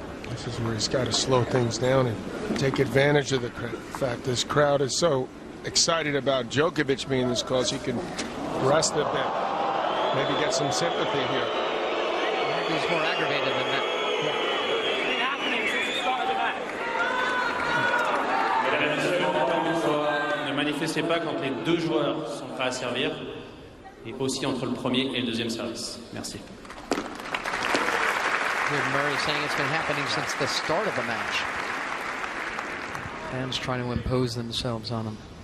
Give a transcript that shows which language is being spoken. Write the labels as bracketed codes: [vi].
[en] This is where he's got to slow things down and take advantage of the fact this crowd is so excited about Djokovic being this close. He can rest a bit, maybe get some sympathy here. He's more aggravated than that. It's been happening since the start of the match. [fr] Mesdames et messieurs, encore une fois, ne manifestez pas quand les deux joueurs sont prêts à servir, et aussi entre le premier et le deuxième service. Merci. [en] Murray saying it's been happening since the start of the match. Fans trying to impose themselves on him.